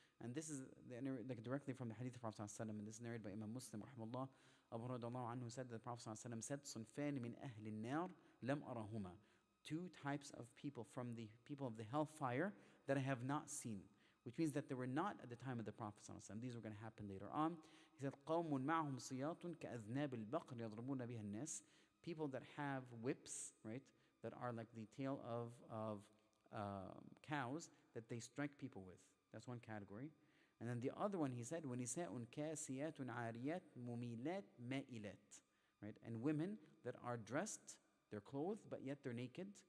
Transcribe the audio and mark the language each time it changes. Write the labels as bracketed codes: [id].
[en] And this is directly from the hadith of Prophet ﷺ, and this is narrated by Imam Muslim rahimahullah. Abu Hurairah anhu said that the Prophet ﷺ said, [ar] صنفان من أهل النار لم أرهما. [en] 2 types of people from the people of the hellfire that I have not seen. Which means that they were not at the time of the Prophet ﷺ. These were going to happen later on. He said, [ar] قوم معهم صياط كأذناب البقر يضربون بها الناس. [en] People that have whips, right, that are like the tail of cows that they strike people with. That's one category. And then the other one, he said, [ar] وَنِسَاءٌ كَاسِيَاتٌ عَارِيَاتٌ مُمِيلَاتٌ مَائِلَاتٌ, [en] right? And women that are dressed, they're clothed, but yet they're naked.